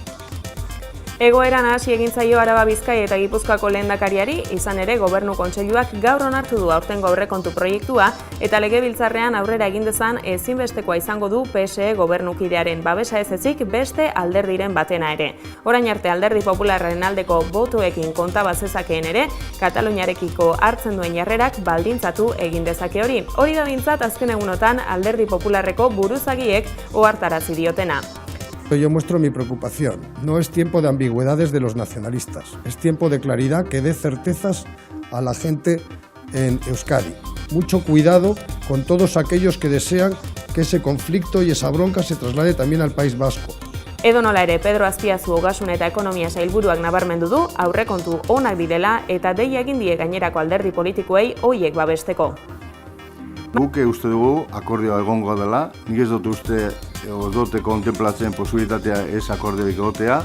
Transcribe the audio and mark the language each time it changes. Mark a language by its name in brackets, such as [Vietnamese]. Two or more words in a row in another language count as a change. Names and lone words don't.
[Basque] Egoeran hasi egin zaio Araba, Bizkaia eta Gipuzkoako lehendakariari, izan ere Gobernu Kontseiluak gaur onartu du aurtengo aurrekontu proiektua eta Legebiltzarrean aurrera egin dezan ezinbestekoa izango du PSE gobernukidearen babesa ez ezik beste alderdiren batena ere. Orain arte Alderdi Popularraren aldeko botoekin konta bazezakeen ere, Kataluniarekiko hartzen duen jarrerak baldintzatu egin dezake hori. Hori da behintzat azken egunotan Alderdi Popularreko buruzagiek ohartarazi diotena. [Spanish] Yo muestro mi preocupación. No es tiempo de ambigüedades de los nacionalistas. Es tiempo de claridad que dé certezas a la gente en Euskadi. Mucho cuidado con todos aquellos que desean que ese conflicto y esa bronca se traslade también al País Vasco. [Basque] Edonola ere, Pedro Azpiazu Ogasun eta Ekonomia sailburuak nabarmendu du aurrekontu onak direla eta deia egin die gainerako alderdi politikoei hoiek babesteko. Guk uste dugu akordioa egongo dela, nik ez dut uste dute kontemplatzen posibilitatea ez akordioik egotea.